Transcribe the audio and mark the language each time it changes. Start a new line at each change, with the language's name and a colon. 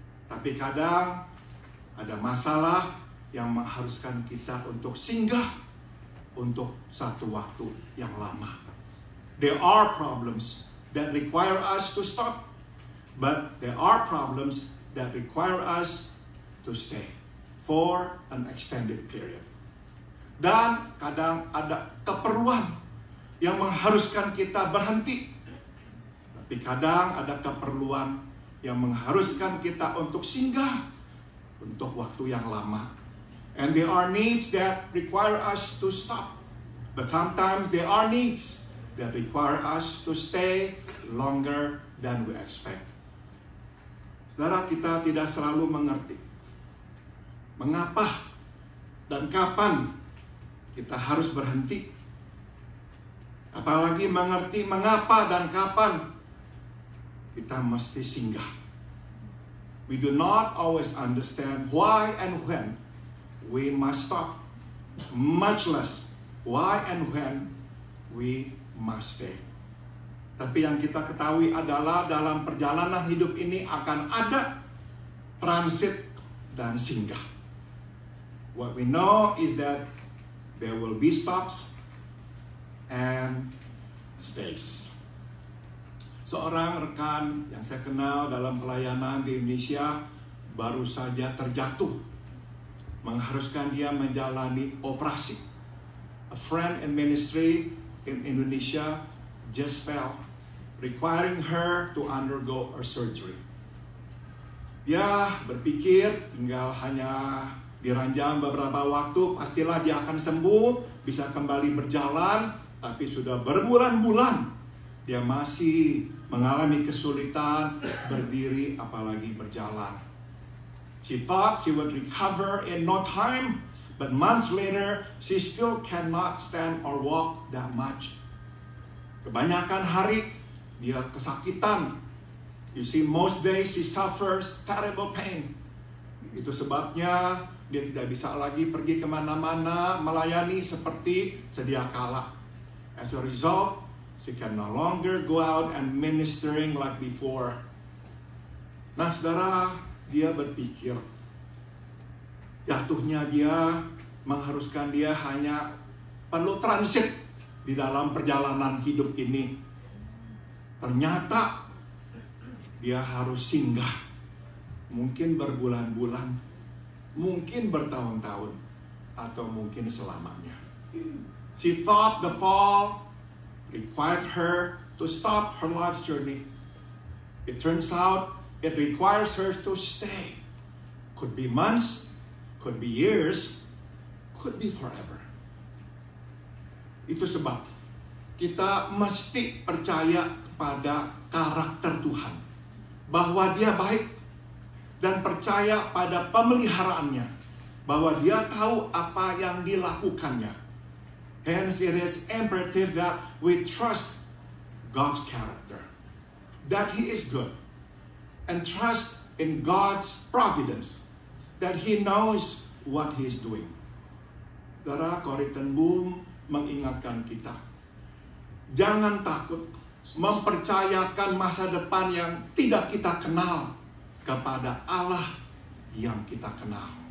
Indonesian: Tapi kadang ada masalah yang mengharuskan kita untuk singgah untuk satu waktu yang lama.
English: There are problems that require us to stop, but there are problems that require us to stay for an extended period.
Indonesian: Dan kadang ada keperluan yang mengharuskan kita berhenti. Tapi kadang ada keperluan yang mengharuskan kita untuk singgah untuk waktu yang lama.
English: And there are needs that require us to stop. But sometimes there are needs that require us to stay longer than we expect.
Indonesian: Saudara, kita tidak selalu mengerti mengapa dan kapan kita harus berhenti. Apalagi mengerti mengapa dan kapan kita mesti singgah.
English: We do not always understand why and when we must stop, much less why and when we must stay.
Indonesian: Tapi yang kita ketahui adalah dalam perjalanan hidup ini akan ada transit dan singgah.
English: What we know is that there will be stops and stays.
Indonesian: Seorang rekan yang saya kenal dalam pelayanan di Indonesia baru saja terjatuh, mengharuskan dia menjalani operasi.
English: A friend in ministry in Indonesia just fell, requiring her to undergo a surgery.
Indonesian: Dia berpikir tinggal hanya diranjang beberapa waktu, pastilah dia akan sembuh, bisa kembali berjalan, tapi sudah berbulan-bulan dia masih mengalami kesulitan berdiri apalagi berjalan.
English: She thought she would recover in no time, but months later she still cannot stand or walk that much.
Indonesian: Kebanyakan hari dia kesakitan.
English: You see, most days she suffers terrible pain.
Indonesian: Itu sebabnya dia tidak bisa lagi pergi kemana-mana melayani seperti sedia kala.
English: As a result, she can no longer go out and ministering like before.
Indonesian: Nah, saudara, dia berpikir jatuhnya dia mengharuskan dia hanya perlu transit di dalam perjalanan hidup ini. Ternyata dia harus singgah. Mungkin berbulan-bulan, mungkin bertahun-tahun, atau mungkin selamanya.
English: She thought the fall required her to stop her life's journey. It turns out it requires her to stay. Could be months, could be years, could be forever.
Indonesian: Itu sebab kita mesti percaya pada karakter Tuhan, bahwa Dia baik, dan percaya pada pemeliharaannya, bahwa Dia tahu apa yang dilakukannya.
English: Hence it is imperative that we trust God's character, that He is good, and trust in God's providence, that He knows what He is doing.
Indonesian: Saudara, Corrie ten Boom mengingatkan kita, jangan takut mempercayakan masa depan yang tidak kita kenal kepada Allah yang kita kenal.